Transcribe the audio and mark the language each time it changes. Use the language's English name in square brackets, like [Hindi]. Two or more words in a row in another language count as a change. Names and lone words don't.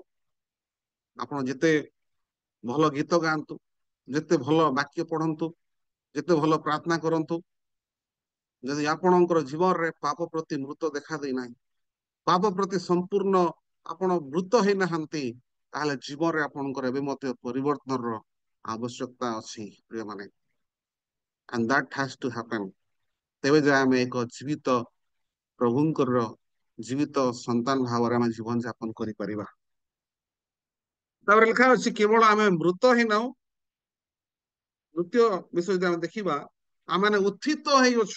[Odia] ଆପଣ ଯେତେ ଭଲ ଗୀତ ଗାଆନ୍ତୁ, ଯେତେ ଭଲ ବାକ୍ୟ ପଢନ୍ତୁ, ଯେତେ ଭଲ ପ୍ରାର୍ଥନା କରନ୍ତୁ, ଯଦି ଆପଣଙ୍କର ଜୀବନରେ ପାପ ପ୍ରତି ମୃତ ଦେଖା ଦେଇନାହିଁ, ପାପ ପ୍ରତି ସମ୍ପୂର୍ଣ୍ଣ ଆପଣ ମୃତ ହେଇନାହାନ୍ତି, ତାହେଲେ ଜୀବନରେ ଆପଣଙ୍କର ଏବେ ମଧ୍ୟ ପରିବର୍ତ୍ତନର ଆବଶ୍ୟକତା ଅଛି ପ୍ରିୟମାନେ। [English] and that has to happen। [Odia] ତେବେ ଯେ ଆମେ ଏକ ଜୀବିତ ପ୍ରଭୁଙ୍କର ଜୀବିତ ସନ୍ତାନ ଭାବରେ ଆମେ ଜୀବନ ଯାପନ କରିପାରିବା। ତାପରେ ଲେଖା ଅଛି କେବଳ ଆମେ ମୃତ ହିଁ ନାହୁଁ, ଦ୍ୱିତୀୟ ବିଷୟ ଯଦି ଆମେ ଦେଖିବା ଆମେ ଉତ୍ଥିତ ହେଇଅଛୁ।